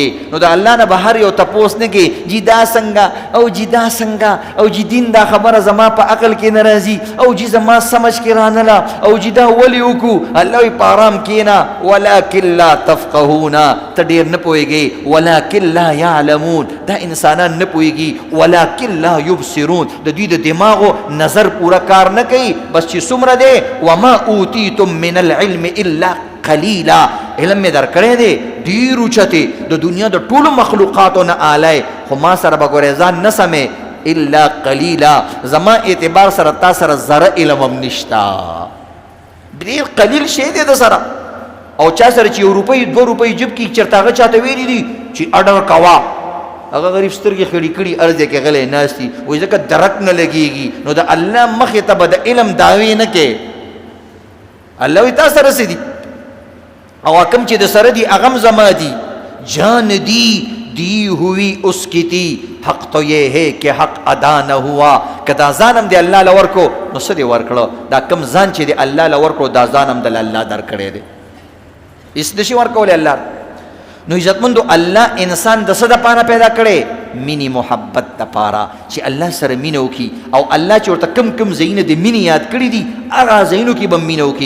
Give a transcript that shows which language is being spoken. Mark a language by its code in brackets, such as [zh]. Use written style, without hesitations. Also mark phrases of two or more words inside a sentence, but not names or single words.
[ps] نو د الله نه به هر یو تپوس نه کوي جي دا څنګه او جي دا څنګه او جي دین دا خبره زما په عقل کې نه راځي او جي زما سمجھ کې رانله او جي دا ولې وکړو. الله وایي په ارام کښېنه، [ar] ولکن لا تفقهون، [ps] ته ډېر نه پوهېږې، [ar] ولکن لا يعلمون، [ps] دا انسانان نه پوهېږي، [ar] ولکن لا يبصرون، [ps] د دوی د دماغو نظر پورا کار نه کوي. بس چې څومره دی، [ar] وما اوتیتم من العلم الا قلیلا، [ps] علم می در کړی دی ډېر اوچتې، د دنیا د ټولو مخلوقاتو نه اعلی، خو ما سره به ګورې ځان نه سمې، [ar] الا قلیلا، [ps] زما اعتبار سره تا سره ذره علم هم نشته، ډېر قلیل شی دی د سره. او چا سره چې 1 روپۍ 2 روپۍ جب کې چېرته هغه چاته ویلي دي چې اډر کوه، هغه غریب سترګې خړې کړي ارزه کې غلی ناست دي، وایي ځکه درک نه لګېږي. نو د الله مخې ته به د علم دعوې نه کې، الله وایي تا سره څه دي، او کوم چې د سره دي هغه هم زما دي. [ur] جان دی ہوئی اس کی تھی، حق تو یہ ہے کہ حق ادا نہ ہوا. [ps] کدا ځانم دی الله له ورکو، نو څه دی ورکړو؟ دا کم ځان چې دی الله له ورکړو، دا ځانم د الله درکړی دی، هېڅ نشي ورکولی الله. نو عزتمندو الله انسان د څه دپاره پیدا کړی؟ مینې محبت دپاره، چې الله سره مینه وکړي، او الله چې ورته کم کم ځایونه د مینې یاد کړي دي هغه ځایونو کې به مینه وکړي.